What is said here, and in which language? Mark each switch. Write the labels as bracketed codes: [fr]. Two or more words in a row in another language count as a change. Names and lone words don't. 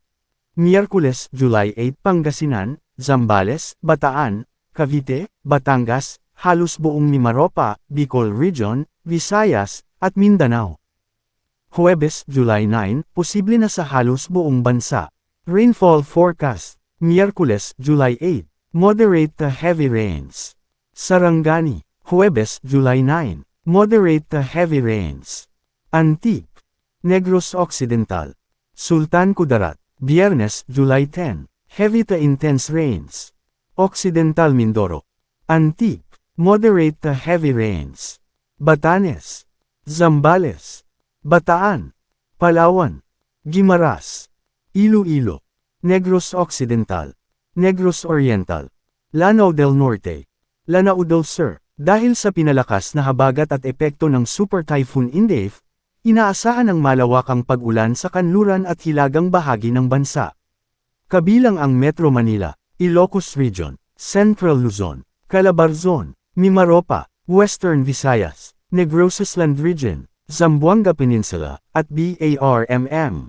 [tl] Miyerkules, July 8, Pangasinan, Zambales, Bataan, Cavite, Batangas, halos buong Mimaropa, Bicol Region, Visayas, at Mindanao. Huwebes, July 9, posible na sa halos buong bansa. [en] Rainfall forecast. [tl] Miyerkules, [en] July 8, moderate to heavy rains. [tl] Sarangani, Huwebes, [en] July 9, moderate to heavy rains. [tl] Antique, Negros Occidental, Sultan Kudarat, Biyernes, [en] July 10, heavy to intense rains. [tl] Occidental Mindoro, Antique, moderate to heavy rains. Batanes, Zambales, Bataan, Palawan, Guimaras, Iloilo, Negros Occidental, Negros Oriental, Lanao del Norte, Lanao del Sur. Dahil sa pinalakas na habagat at epekto ng Super Typhoon Inday, inaasahan ang malawakang pag-ulan sa kanluran at hilagang bahagi ng bansa. Kabilang ang Metro Manila, Ilocos Region, Central Luzon, Calabarzon, Mimaropa, Western Visayas, Negros Island Region, Zamboanga Peninsula, at BARMM.